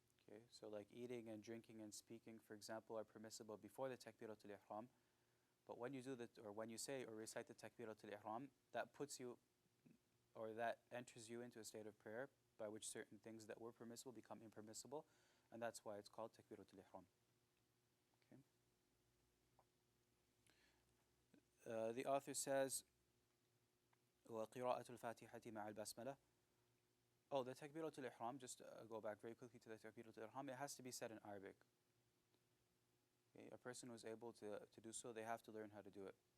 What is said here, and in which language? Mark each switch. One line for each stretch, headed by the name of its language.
English: Okay, so like eating and drinking and speaking, for example, are permissible before the takbiratul ihram. But when you do that, or when you say or recite the takbiratul ihram, that puts you, or that enters you into a state of prayer by which certain things that were permissible become impermissible, and that's why it's called takbiratul ihram. Okay. The author says,
Arabic: وَقِرَاءَةُ الْفَاتِحَةِ مَعَ الْبَسْمَلَةِ.
English: Oh, the takbiratul ihram, just go back very quickly to the takbiratul ihram, it has to be said in Arabic. Okay, a person who's able to do so, they have to learn how to do it.